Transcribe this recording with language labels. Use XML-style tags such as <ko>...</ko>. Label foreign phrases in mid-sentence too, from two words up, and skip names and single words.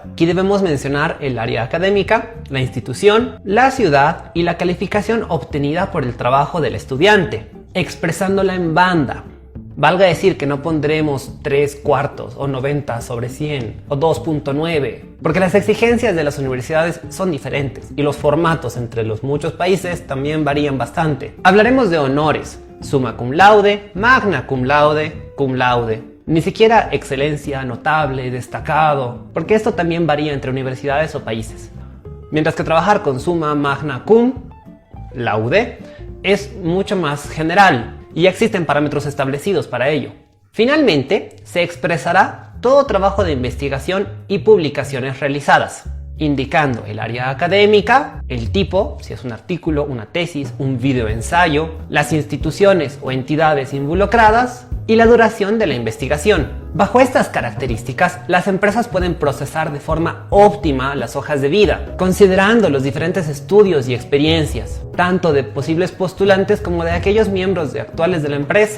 <es>Aquí debemos mencionar el área académica, la institución, la ciudad y la calificación obtenida por el trabajo del estudiante, expresándola en banda. Valga decir que no pondremos 3/4 o 90 sobre 100 o 2.9, porque las exigencias de las universidades son diferentes y los formatos entre los muchos países también varían bastante. Hablaremos de honores,</es> <la>summa cum laude, magna cum laude, cum laude.</la> <es>Ni siquiera excelencia, notable, destacado, porque esto también varía entre universidades o países. Mientras que trabajar con</es> <la>summa, magna cum laude</la> <es>es mucho más general. Y existen parámetros establecidos para ello. Finalmente, se expresará todo trabajo de investigación y publicaciones realizadas, indicando el área académica, el tipo, si es un artículo, una tesis, un videoensayo, las instituciones o entidades involucradas y la duración de la investigación, Bajo estas características, las empresas pueden procesar de forma óptima las hojas de vida, considerando los diferentes estudios y experiencias, tanto de posibles postulantes como de aquellos miembros actuales de la empresa.</es>